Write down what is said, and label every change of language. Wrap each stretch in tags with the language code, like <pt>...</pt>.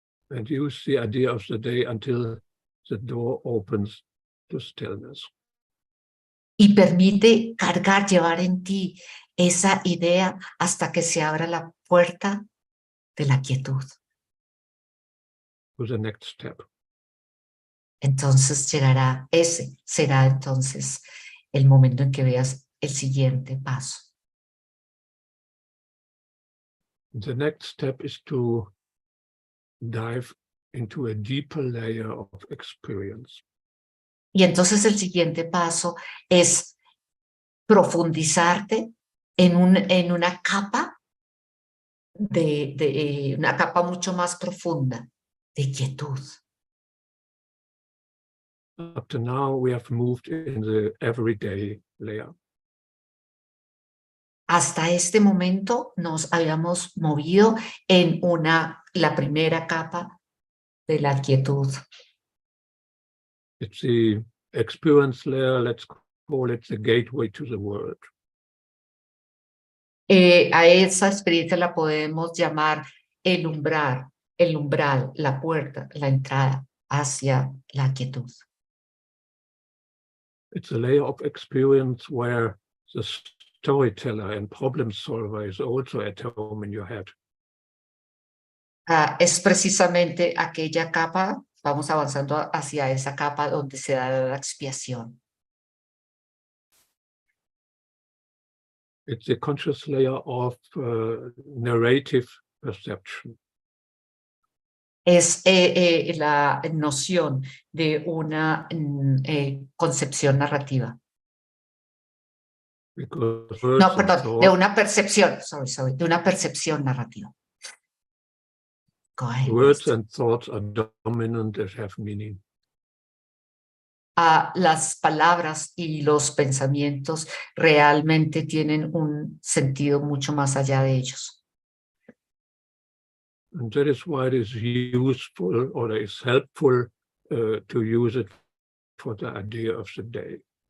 <en>And use the idea of the day until the door opens to stillness.</en> <es>Y permite llevar en ti esa idea hasta que se abra la puerta de la quietud.</es> <en>To the next step.</en> <es>Entonces será entonces el momento en que veas el siguiente paso.</es> <en>The next step is to dive into a deeper layer of experience.</en> <es>Y entonces el siguiente paso es profundizarte en una capa una capa mucho más profunda de quietud.</es> <en>Up to now, we have moved in the everyday layer.</en> <es>Hasta este momento nos habíamos movido en la primera capa de la quietud.</es> <en>It's the experience layer, let's call it the gateway to the world.</en> <es>A esa experiencia la podemos llamar el umbral, la puerta, la entrada hacia la quietud.</es> <en>It's a layer of experience where the storyteller and problem solver is also at home in your head.</en> <es>Es precisamente aquella capa, vamos avanzando hacia esa capa donde se da la expiación.</es> <en>It's a conscious layer of narrative perception.</en> <es>Es la noción de una concepción narrativa. No, perdón, de una percepción, de una percepción narrativa.</es> <en>Words and thoughts are dominant and have meaning.</en> <es>Las palabras y los pensamientos realmente tienen un sentido mucho más allá de ellos.</es> <en>And that is why it is useful or it is helpful to use it for the idea of the day.</en>